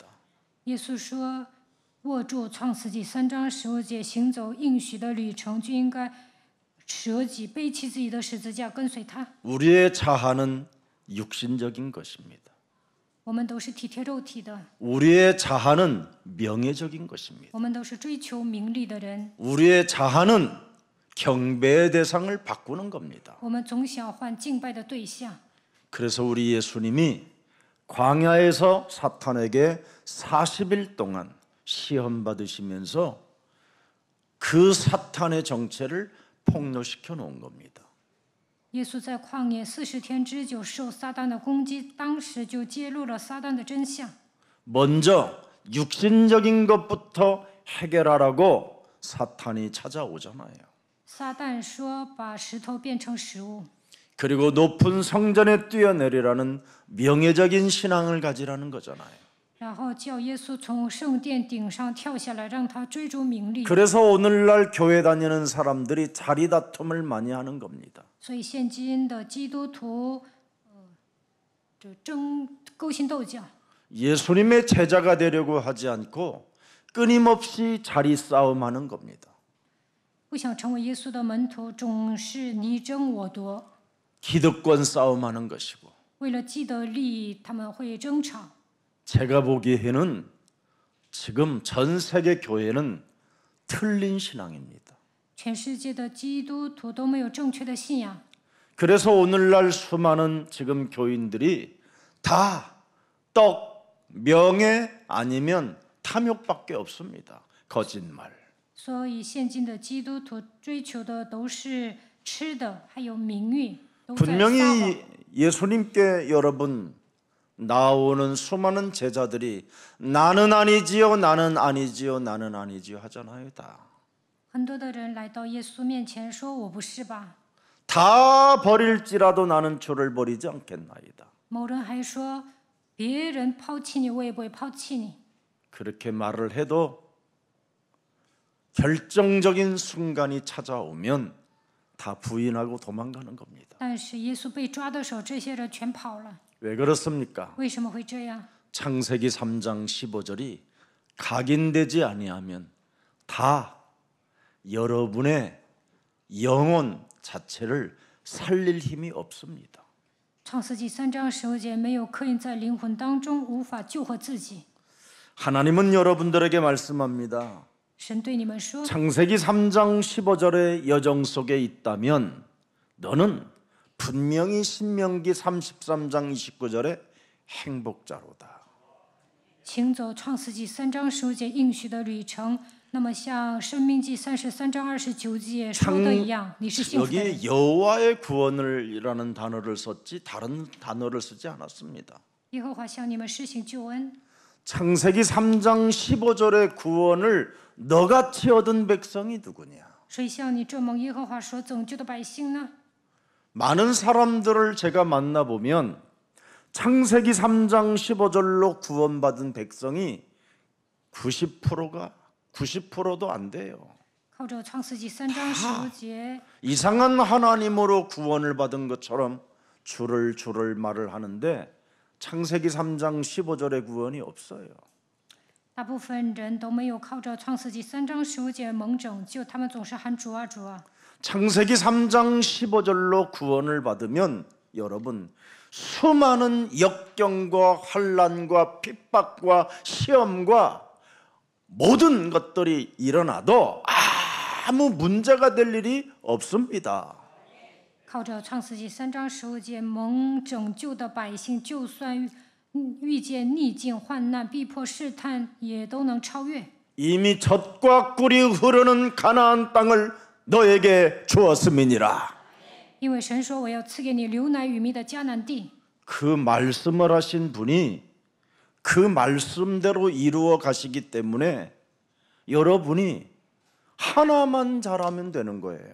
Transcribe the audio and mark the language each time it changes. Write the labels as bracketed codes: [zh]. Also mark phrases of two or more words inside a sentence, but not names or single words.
[zh] 耶稣说：“握住创世纪3章15节，行走应许的旅程，就应该舍己，背起自己的十字架，跟随他。 [ko] 우리의 자아는 육신적인 것입니다. [zh] 我们都是体贴肉体的， [ko] 우리의 자아는 명예적인 것입니다. [zh] 我们都是追求名利的人， [ko] 우리의 자아는 경배의 대상을 바꾸는 겁니다. [zh] 我们总想换敬拜的对象。 [ko] 그래서 우리 예수님이 광야에서 사탄에게 40일 동안 시험 받으시면서 그 사탄의 정체를 폭로시켜 놓은 겁니다. [zh] 耶稣在旷野40天之久受撒旦的攻击，当时就揭露了撒旦的真相。 [ko] 먼저 육신적인 것부터 해결하라고 사탄이 찾아오잖아요. [zh] 撒旦说把石头变成食物， [ko] 그리고 높은 성전에 뛰어내리라는 명예적인 신앙을 가지라는 거잖아요. [zh] 然后叫耶稣从圣殿顶上跳下来，让他追逐名利。 [ko] 그래서 오늘날 교회 다니는 사람들이 자리 다툼을 많이 하는 겁니다. [zh] 所以现今的基督徒，勾心斗角， [ko] 예수님의 제자가 되려고 하지 않고 끊임없이 자리 싸움하는 겁니다. [zh] 不想成为耶稣的门徒，总是你争我夺， [ko] 기득권 싸움하는 것이고 [zh] 为了既得利益，他们会争吵。 [ko] 제가 보기에는 지금 전 세계 교회는 틀린 신앙입니다. [zh] 全世界的基督徒都没有正确的信仰， [ko] 그래서 오늘날 수많은 지금 교인들이 다 떡, 명예 아니면 탐욕밖에 없습니다. 거짓말. [zh] 所以现今的基督徒追求的都是吃的，还有名誉，都在撒谎。 [ko] 분명히 예수님께 여러분 나오는 수많은 제자들이 나는 아니지요, 나는 아니지요, 나는 아니지요 하잖아요. 다. [zh] 很多的人来到耶稣面前说：“我不是吧？” [ko] 다 버릴지라도 나는 주를 버리지 않겠나이다. [zh] 某人还说：“别人抛弃你，我也不会抛弃你。” [ko] 그렇게 말을 해도 결정적인 순간이 찾아오면 다 부인하고 도망가는 겁니다. [zh] 但是耶稣被抓的时候，这些人全跑了。 [ko] 왜 그렇습니까? [zh] 为什么会这样？ [ko] 창세기 3장 15절이 각인되지 아니하면 다 여러분의 영혼 자체를 살릴 힘이 없습니다. [zh] 创世纪3章15节，没有刻印在灵魂当中，无法救活自己。 [ko] 하나님은 여러분들에게 말씀합니다. [zh] 神对你们说： [ko] 창세기 3장 15절의 여정 속에 있다면 너는 분명히 신명기 33장 29절의 행복자로다. [zh] 请走创世纪3章15节应许的旅程。那么像申命记33章29节说的一样，你是幸福的人。 [ko] 여기 여호와의 구원을이라는 단어를 썼지 다른 단어를 쓰지 않았습니다. [zh] 耶和华向你们施行救恩。 [ko] 창세기 3장 15절의 구원을 너같이 얻은 백성이 누구냐? [zh] 谁像你这蒙耶和华所拯救的百姓呢？ [ko] 많은 사람들을 제가 만나보면 창세기 3장 15절로 구원받은 백성이 90%도 안 돼요. [zh] 靠着创世纪3章15节， [ko] 이상한 하나님으로 구원을 받은 것처럼 주를 말을 하는데 창세기 3장 15절의 구원이 없어요. [zh] 大部分人都没有靠着创世纪3章15节蒙拯救，他们总是喊主啊主啊。 [ko] 창세기 3장 15절로 구원을 받으면 여러분 수많은 역경과 환난과 핍박과 시험과 모든 것들이 일어나도 아무 문제가 될 일이 없습니다. [zh] 靠着创世纪3章15节蒙拯救的百姓，就算遇见逆境、患难、逼迫、试探，也都能超越。 [ko] 이미 젖과 꿀이 흐르는 가나안 땅을 너에게 주었음이니라. [zh] 因为神说：“我要赐给你流奶与蜜的迦南地。” [ko] 그 말씀을 하신 분이 그 말씀대로 이루어 가시기 때문에 여러분이 하나만 잘하면 되는 거예요.